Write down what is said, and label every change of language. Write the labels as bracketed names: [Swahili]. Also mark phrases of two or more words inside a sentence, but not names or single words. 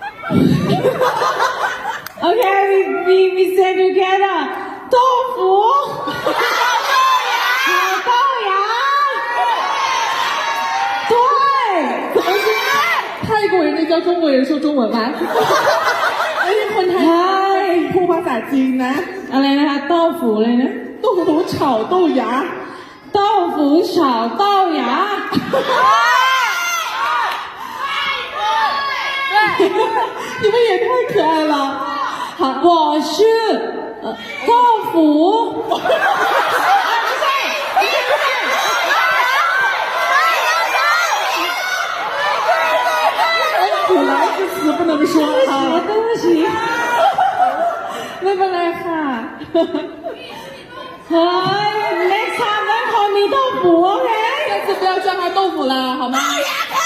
[English] Okay, we say together. [Chinese] 豆腐炒豆芽对怎么是泰国人在教中国人说中文吗 [Thai] ไอ้คนไทยพูดภาษาจีนนะ อะไรนะคะ豆腐เลยนะ [Chinese] 豆腐炒豆芽豆腐炒豆芽你们也太可爱了好我是豆腐本来这词不能说啊对不起 [Thai] ไม่เป็นไรค่ะเฮ้ย [English] next time don't call me 豆腐 okay [Chinese] 下次不要叫他豆腐了好吗